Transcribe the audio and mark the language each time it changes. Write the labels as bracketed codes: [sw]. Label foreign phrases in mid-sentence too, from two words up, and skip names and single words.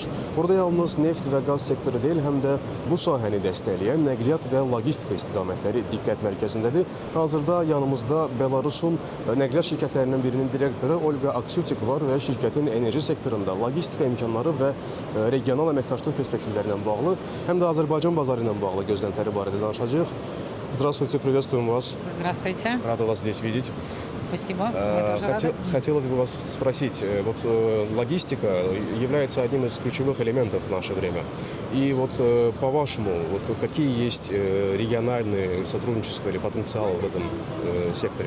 [az] Burada yalnız neft və qaz sektoru deyil, həm də bu sahəni dəstəkləyən nəqliyyat və logistika istiqamətləri diqqət mərkəzindədir. Hazırda yanımızda Belarusun nəqliyyat şirkətlərindən birinin direktoru Olga Aksyutik var və şirkətin enerji sektorunda logistika imkanları və regional əməkdaşlıq perspektivləri ilə bağlı, həm də Azərbaycan bazarı ilə bağlı gözləntiləri barədə danışacağıq. [ru] Здравствуйте, приветствуем вас. Здравствуйте. Рада вас здесь видеть. Спасибо. Мы тоже рады. Хотелось бы вас спросить, вот логистика является одним из ключевых элементов в наше время. И вот по-вашему, вот какие есть региональные сотрудничества или потенциал в этом секторе?